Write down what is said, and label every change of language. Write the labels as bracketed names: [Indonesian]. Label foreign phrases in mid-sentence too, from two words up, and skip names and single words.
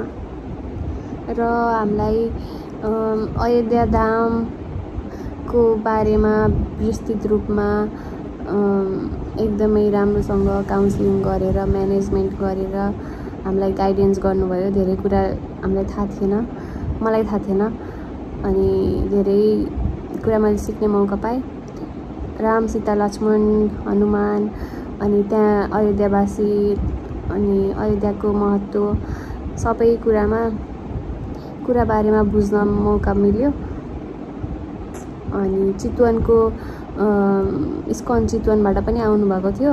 [Nepali] र हामीलाई अयोध्या धामको बारेमा विस्तृत रूपमा एकदमै राम्रोसँग काउन्सिलिङ गरेर म्यानेजमेन्ट गरेर हामीलाई गाइडेन्स गर्नुभयो। धेरै कुरा हामीलाई थाहा थिएन, मलाई थाहा थिएन। अनि धेरै कुरा मैले सिक्ने मौका पाएँ। राम सीता लक्ष्मण हनुमान अनि त्यहाँ अयोध्यावासी अनि अयोध्याको महत्त्व सबै कुरा बारेमा बुझ्न मौका मिल्यो। अनि चितवनको इस्कन चितवनबाट पनि आउनुभएको थियो।